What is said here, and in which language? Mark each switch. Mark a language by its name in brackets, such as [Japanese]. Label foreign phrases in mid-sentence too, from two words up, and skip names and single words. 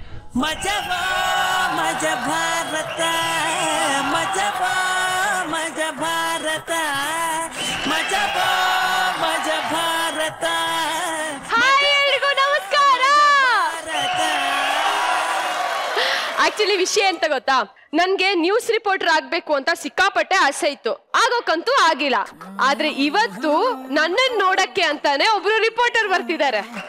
[Kannada] मजा मजा भारत मजा मजा भारत मजा मजा भारत ನಮಸ್ಕಾರ. ಆಕ್ಚುಲಿ ವಿಷಯ ಎಂತ ಗೊತ್ತಾ, ನನ್ಗೆ [English] news reporter [Kannada] ಆಗ್ಬೇಕು ಅಂತ ಸಿಕ್ಕಾಪಟ್ಟೆ ಆಸೆ ಇತ್ತು, ಆಗೋಕಂತೂ ಆಗಿಲ್ಲ. ಆದ್ರೆ ಇವತ್ತು ನನ್ನನ್ನು ನೋಡಕ್ಕೆ ಅಂತಾನೆ ಒಬ್ರು ರಿಪೋರ್ಟರ್ ಬರ್ತಿದ್ದಾರೆ.